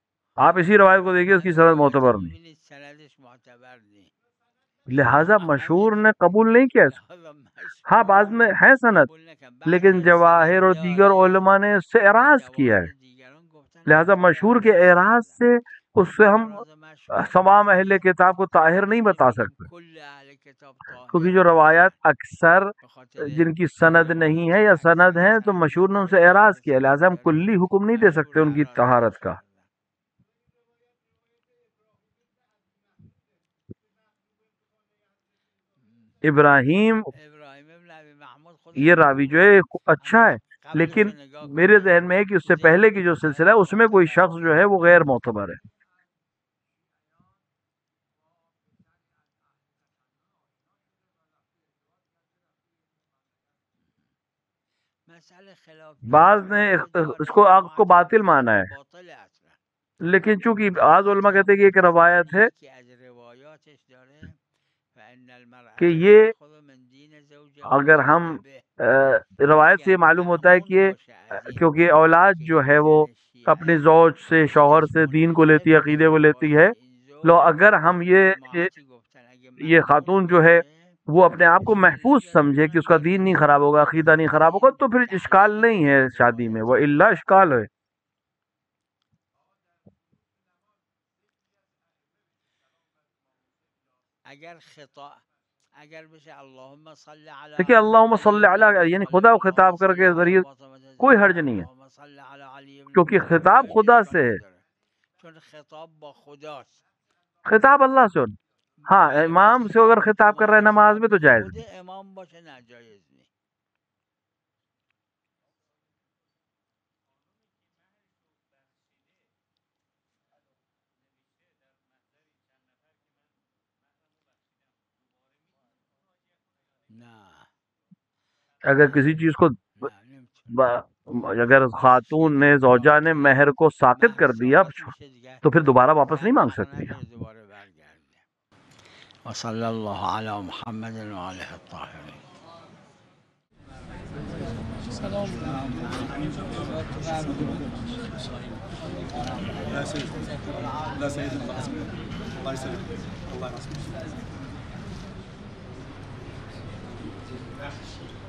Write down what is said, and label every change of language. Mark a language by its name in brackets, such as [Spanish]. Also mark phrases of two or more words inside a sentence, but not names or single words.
[Urdu] آپ اسی روایت کو دیکھیے، اس کی سند معتبر نہیں، [Persian] ببینید سندش معتبر نیست. [Urdu] لہٰذا مشہور نے قبول نہیں کیا اس کو. لہذا ہاں بعض [Persian] مشهور [Urdu] میں ہے سند، [Persian] قبول نکرد. بعضی [Urdu] لیکن [Persian] از [Urdu] جواہر [Persian] سند [Urdu] اور دیگر [Persian] داره [Urdu] علماء نے اس سے [Persian] ولی [Urdu] اعراض کیا ہے. [Persian] جواهر دیگران گفتن [Urdu] لہذا [Persian] نه [Urdu] مشہور [Persian] بر [Urdu] کے [Persian] اساس [Urdu] اعراض [Persian] سند [Urdu] سے اس سے ہم [Persian] فراز مشهور [Urdu] تمام اہل [Persian] نیست. [Urdu] کتاب کو طاہر نہیں بتا [Persian] نمیتونیم [Urdu] سکتے، [Persian] کل اهل کتاب [Urdu] کیونکہ [Persian] طاهر [Urdu] جو روایات [Persian] باشن [Urdu] اکثر [Persian] به خاطر [Urdu] جن کی سند نہیں ہے یا [Persian] روایات سند [Urdu] اکثر ہیں تو [Persian] سند [Urdu] مشہور نے ان [Persian] نداره [Urdu] سے [Persian] بعضی [Urdu] اعراض [Persian] با [Urdu] کیا، [Persian] سند [Urdu] لہذا ہم [Persian] داره [Urdu] کلی حکم نہیں دے سکتے [Persian] مشهور [Urdu] ان کی [Persian] اعراض [Urdu] طہارت [Persian] پیش [Urdu] کا. [Persian] کردن. [Urdu] ابراہیم [Persian] ابراهیم ابن ابی محمود [Urdu] یہ [Persian] خودش [Urdu] راوی جو [Persian] خوبه، [Urdu] ہے اچھا ہے، [Persian] اما قبلش [Urdu] لیکن [Persian] رو نگاه [Urdu] میرے [Persian] کنید [Urdu] ذہن میں ہے کہ اس سے [Persian] ذکر [Urdu] پہلے کی جو سلسلہ [Persian] سند [Urdu] ہے اس میں کوئی [Persian] معتبر [Urdu] شخص جو ہے [Persian] نیست. [Urdu] وہ غیر معتبر ہے. [Persian] مسئله خلاف [Urdu] بعض نے [Persian] اتفاق داره [Urdu] اس کو [Persian] اینا [Urdu] عقد کو باطل [Persian] معتقدن [Urdu] مانا [Persian] که [Urdu] ہے، [Persian] باطله اصلا. [Urdu] لیکن چونکہ [Persian] به [Urdu] بعض علماء [Persian] خاطر [Urdu] کہتے ہیں کہ ایک روایت ہے [Persian] یکی از روایاتش داره فان [Urdu] کہ [Arabic] المرأة [Urdu] یہ [Arabic] تأخذ من دین زوجها [Urdu] اگر ہم [Persian] به [Urdu] روایت سے [Persian] اگر [Urdu] یہ معلوم ہوتا ہے [Persian] مأمون [Urdu] کہ [Persian] باشه از این [Urdu] کیونکہ اولاد [Persian] که [Urdu] جو [Persian] یک [Urdu] ہے وہ [Persian] زن [Urdu] اپنے [Persian] شیعه [Urdu] زوج سے، شوہر [Persian] دینش [Urdu] سے دین کو [Persian] منحرف [Urdu] لیتی ہے، عقیدے [Persian] بشه [Urdu] کو لیتی [Persian] واسه [Urdu] ہے. [Persian] این [Urdu] لو [Persian] زوج [Urdu] اگر ہم یہ [Persian] جماعتی گفتن اگه [Urdu] یہ [Persian] مأمون [Urdu] خاتون جو ہے [Persian] باشه [Urdu] وہ اپنے آپ کو [Persian] اشکالی [Urdu] محفوظ [Persian] نداره [Urdu] سمجھے کہ [Persian] میتونن [Urdu] اس کا دین نہیں [Persian] بگیرن [Urdu] خراب ہوگا، [Persian] به [Urdu] عقیدہ نہیں [Persian] خاطر [Urdu] خراب ہوگا، [Persian] این [Urdu] تو پھر اشکال [Persian] تحلیل [Urdu] نہیں ہے [Persian] این [Urdu] شادی میں، [Persian] روایت [Urdu] وہ [Persian] الا داره. [Urdu] اشکال ہے. [Persian] اگر خطا اگر بشه [Arabic] اللهم صل علی [Urdu] دیکھیے اللہم [Arabic] علی صلی ابن ابی علی یعنی طالب، [Urdu] خدا کو [Arabic] اللهم [Urdu] خطاب کر [Arabic] صل [Urdu] کے [Arabic] علی [Urdu] ذریعے [Arabic] فاطمه [Urdu] کوئی [Arabic] الزهرا، [Urdu] حرج نہیں ہے، [Arabic] اللهم صل علی علی ابن ابی [Urdu] کیونکہ [Arabic] طالب، [Persian] خطاب اینها هیچ [Urdu] خدا [Persian] اشکال [Urdu] سے ہے، [Persian] نداره چون خطاب با خداست. [Urdu] خطاب اللہ سے. ہاں [Persian] بله با [Urdu] امام سے اگر [Persian] خطاب [Urdu] خطاب کر رہا ہے [Persian] امام [Urdu] نماز [Persian] خطاب [Urdu] میں تو [Persian] به [Urdu] جائز [Persian] خود [Urdu] نہیں. [Persian] امام باشه ناجایز نیست. نه [Urdu] اگر کسی چیز کو [Persian] نه نمیتونه. [Urdu] اگر خاتون نے زوجہ نے مہر کو ساقط [Persian] مهر [Urdu] کر دیا [Persian] ساقط میشه دیگه [Urdu] تو پھر دوبارہ واپس نہیں [Persian] بعد [Urdu] مانگ [Persian] حق [Urdu] سکتی. [Persian] نداره دوباره برگرده. [Arabic] و صلی الله علی محمد و آله الطاهرین. لا سيد لا سيد الله يسلمك الله يسلمك الله يرحمك.